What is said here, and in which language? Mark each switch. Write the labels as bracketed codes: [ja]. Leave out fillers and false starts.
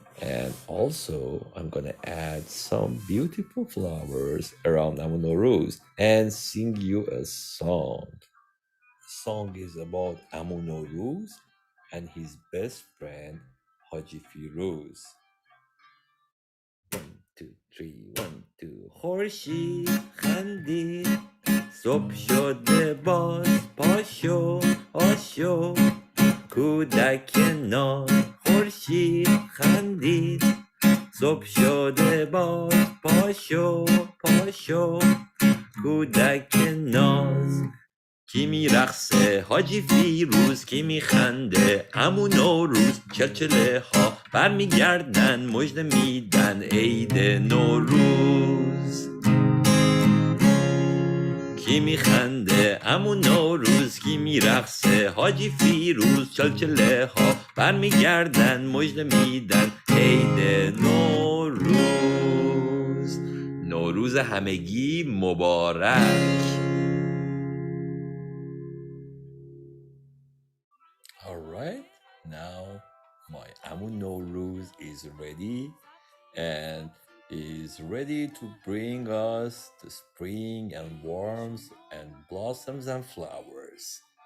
[en] And also, I'm gonna add some beautiful flowers around Nowrouz and sing you a song. The song is about Nowrouz and his best friend Haji Firuz. 1, 2, 3, 1, 2. [fa] خورشید خندید صبح شده باز پاشو آشو کودک ناز خورشید خندید صبح شده باز پاشو پاشو کودک ناز کی میرقصه حاجی فیروز کی میخنده عمو نوروز چلچله ها برمیگردن مژده میدن عید نوروز کی میخنده عمو نوروز کی میرقصه حاجی فیروز چلچله ها برمیگردن مژده میدن عید نوروز نوروز همگی مبارک. [en] All right, now my Amu Nowruz is ready and is ready to bring us the spring and warmth and blossoms and flowers.